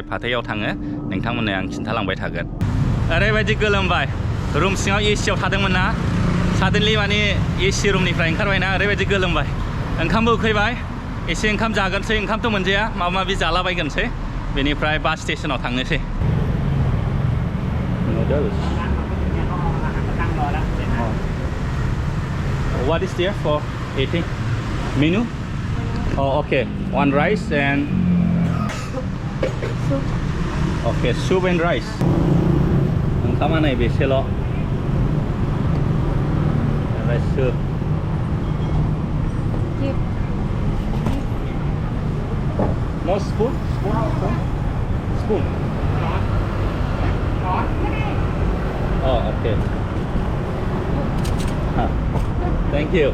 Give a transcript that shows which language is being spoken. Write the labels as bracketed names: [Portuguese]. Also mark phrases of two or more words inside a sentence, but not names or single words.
[Bodo] पात्यायाव थाङो नोंथांमोननो आं खिन्थालांबाय थागोन ओरैबायदि गोलोमबाय रुम सिङाव एसियाव थादोंमोन ना साडेनलि माने एसि रुमनिफ्राय ओंखारबायना ओरैबायदि गोलोमबाय ओंखामबो उखैबाय एसे ओंखाम जागोनसै ओंखामथ' मोनजाया माबा माबि जालाबायगोनसै बेनिफ्राय बास स्टेशनाव थांनोसै [English] What is there for eating? Menu? Oh, okay. One rice and soup. Okay, soup and rice. [Bodo] ओंखामा नाय बेसेल. [English] Rice soup. More spoon? Spoon. Oh, okay. Thank you.